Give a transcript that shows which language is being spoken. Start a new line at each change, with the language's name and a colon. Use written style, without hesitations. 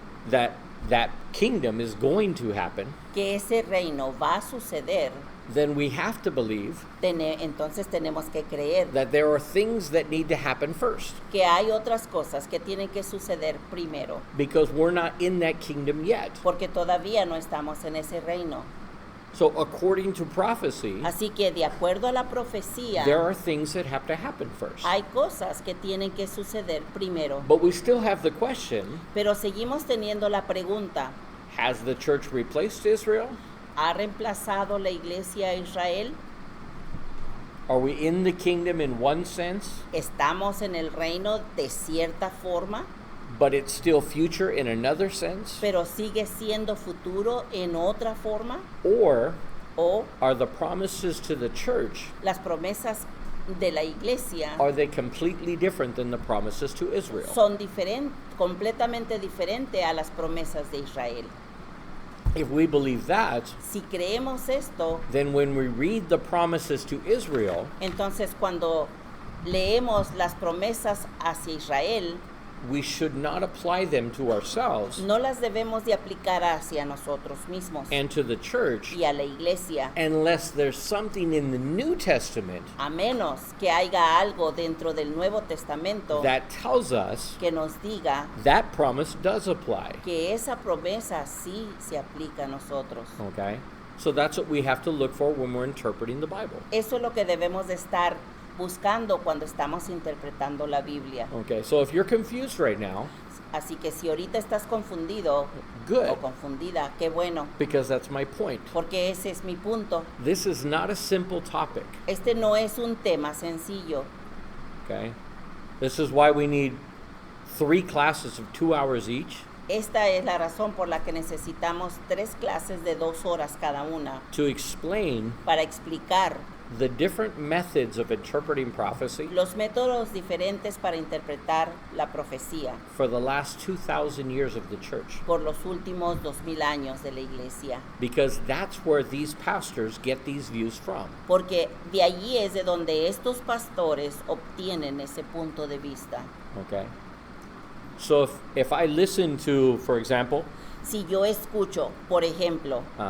English: that that kingdom is going to happen,
Spanish: que ese reino va a suceder,
English: then we have to believe
Spanish: entonces tenemos que creer
English: that there are things that need to happen first,
Spanish: que hay otras cosas que tienen que suceder primero,
English: because we're not in that kingdom yet.
Spanish: porque todavía no estamos en ese reino.
English: So according to prophecy,
Spanish: Así que de acuerdo a la profecía,
English: there are things that have to happen first.
Spanish: hay cosas que tienen que suceder primero.
English: But we still have the question,
Spanish: Pero seguimos teniendo la pregunta,
English: has the church replaced Israel?
Spanish: ¿ha reemplazado la iglesia a Israel?
English: Are we in the kingdom in one sense,
Spanish: ¿Estamos en el reino de cierta forma,
English: but it's still future in another sense?
Spanish: pero sigue siendo futuro en otra forma?
English: Or
Spanish: ¿O
English: are the promises to the church,
Spanish: las promesas de la iglesia
English: are they completely different than the promises to Israel?
Spanish: son completamente diferentes a las promesas de Israel?
English: If we believe that,
Spanish: Si creemos esto,
English: then when we read the promises to Israel,
Spanish: entonces cuando leemos las promesas hacia Israel,
English: we should not apply them to ourselves
Spanish: no las debemos de aplicar hacia nosotros mismos
English: and to the church
Spanish: y a la iglesia,
English: unless there's something in the New Testament
Spanish: a menos que haya algo dentro del Nuevo Testamento
English: that tells us
Spanish: que nos diga
English: that promise does apply.
Spanish: que esa promesa sí se aplica a nosotros.
English: Okay? So that's what we have to look for when we're interpreting the Bible.
Spanish: Eso es lo que debemos de estar buscando cuando estamos interpretando la Biblia.
English: Okay, so if you're confused right now,
Spanish: Así que si ahorita estás confundido
English: good,
Spanish: o confundida, qué bueno,
English: because that's my point.
Spanish: porque ese es mi punto.
English: This is not a simple topic,
Spanish: Este no es un tema sencillo.
English: okay? This is why we need 3 classes of 2 hours each
Spanish: Esta es la razón por la que necesitamos 3 clases de 2 horas cada una
English: to explain
Spanish: para explicar
English: the different methods of interpreting prophecy
Spanish: los métodos diferentes para interpretar la profecía
English: for the last 2,000 years of the church.
Spanish: por los últimos 2000 años de la iglesia.
English: Because that's where these pastors get these views from.
Spanish: Porque de allí es de donde estos pastores obtienen ese punto de vista.
English: Okay? So if I listen to, for example,
Spanish: Si yo escucho, por ejemplo,